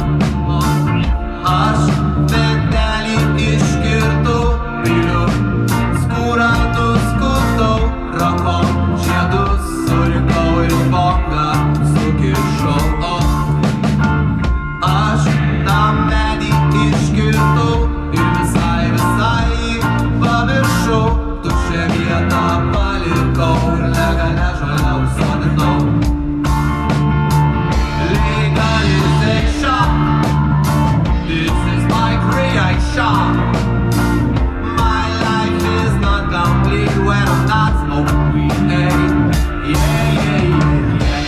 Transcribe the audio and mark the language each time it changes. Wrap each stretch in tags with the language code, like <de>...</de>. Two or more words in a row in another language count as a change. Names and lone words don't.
<lt>Aš medelį iškirtau, piliu, skūrą nuskutau, rankom žiedus surinkau ir bongą sukišau. Aš tą medį iškirtau ir visai jį paviršau, tuščią vietą palikau ir legalią žolę užsodinau.</lt> <en>Legalization, this is my creation. My life is not complete when I'm not smoking weed. Hey, yeah, yeah, yeah.</en>